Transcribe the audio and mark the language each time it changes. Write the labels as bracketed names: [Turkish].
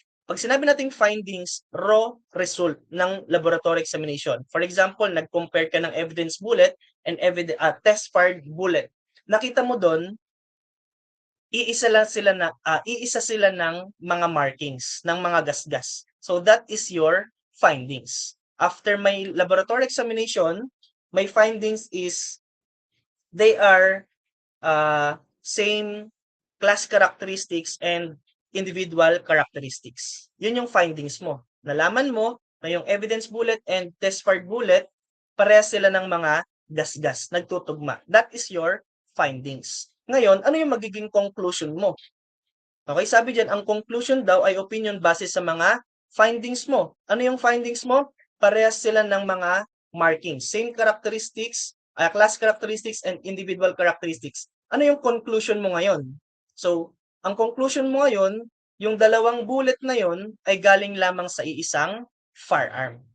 [Filipino] Pag sinabi nating findings, raw result ng laboratory examination. [English] For example, nag-compare ka ng evidence bullet and test fired bullet. [Filipino] Nakita mo doon, iisa sila ng mga markings, ng mga gasgas. [English] So that is your findings. After my laboratory examination, my findings is they are same class characteristics and individual characteristics. [Filipino] Yun yung findings mo. Nalaman mo na yung [English] evidence bullet and test fired bullet, [Filipino] parehas sila ng mga gasgas, nagtutugma. [English] That is your findings. [Filipino] Ngayon, ano yung magiging conclusion mo? Okay, sabi dyan, ang conclusion daw ay opinion base sa mga findings mo. Ano yung findings mo? Parehas sila ng mga markings. [English] Same characteristics, class characteristics, and individual characteristics. [Filipino] Ano yung conclusion mo ngayon? So, ang conclusion mo ngayon, yung dalawang bullet na yon ay galing lamang sa iisang firearm.